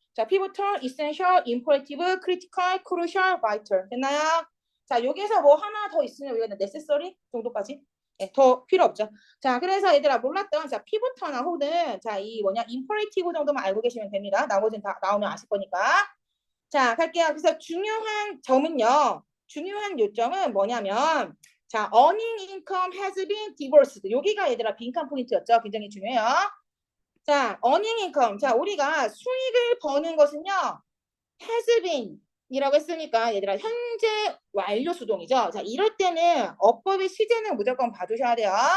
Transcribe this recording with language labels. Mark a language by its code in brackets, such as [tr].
[en] 자, 피보털, essential, imperative, critical, crucial, vital. [ko] 됐나요? 자, 여기에서 뭐 하나 더 있으면 여기가 necessary 정도까지. 네, 더 필요 없죠. 자, 그래서 얘들아 몰랐던 자, 피보터나 혹은 자, 이 뭐냐 imperative 정도만 알고 계시면 됩니다. 나머지는 다 나오면 아실 거니까. 자, 갈게요. 그래서 중요한 점은요. 중요한 요점은 뭐냐면 자, [en] earning income has been divorced. [ko] 여기가 얘들아 빈칸 포인트였죠. 굉장히 중요해요. 자, [en] earning income. [ko] 자, 우리가 수익을 버는 것은요. [en] has been [ko] 이라고 했으니까 얘들아 현재 완료 수동이죠. 자, 이럴 때는 어법의 시제는 무조건 봐주셔야 돼요.